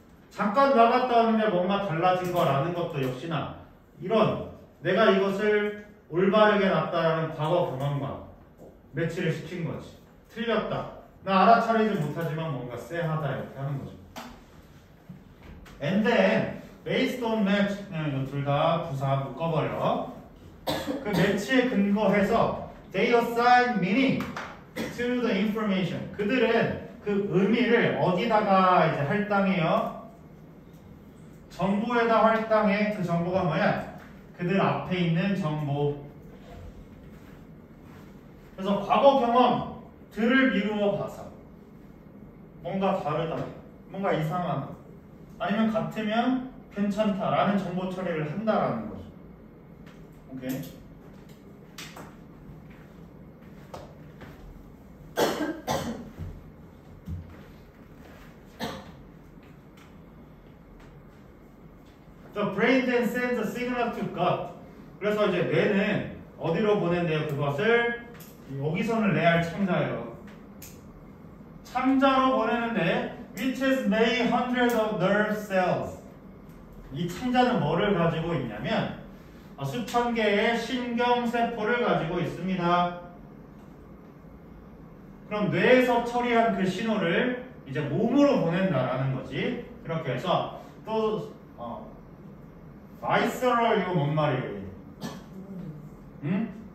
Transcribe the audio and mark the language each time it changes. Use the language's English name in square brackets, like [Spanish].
[Korean] 잠깐 나갔다 오는데 뭔가 달라진 거라는 것도 역시나 이런 내가 이것을 올바르게 놨다라는 과거 경험과 매치를 시킨 거지. 틀렸다. 나 알아차리지 못하지만 뭔가 쎄하다 이렇게 하는 거죠. [English] And then based on match, [Korean] 둘 다 부사 묶어버려. 그 매치에 근거해서 [English] they assign meaning to the information. [Korean] 그들은 그 의미를 어디다가 이제 할당해요? 정보에다 할당해. 그 정보가 뭐야? 그들 앞에 있는 정보. 그래서 과거 경험들을 미루어 봐서 뭔가 다르다, 뭔가 이상하다, 아니면 같으면 괜찮다라는 정보 처리를 한다라는 거죠. 오케이. [English] The brain then sends a signal to gut. [Korean] 그래서 이제 뇌는 어디로 보낸대요? 그것을 여기서는 레알 참자예요. 참자로 보내는데 [English] which is made hundreds of nerve cells. [Korean] 이 참자는 뭐를 가지고 있냐면 수천 개의 신경세포를 가지고 있습니다. 그럼 뇌에서 처리한 그 신호를 이제 몸으로 보낸다라는 거지. 그렇게 해서 또 visceral 이거 뭔 말이에요? 응?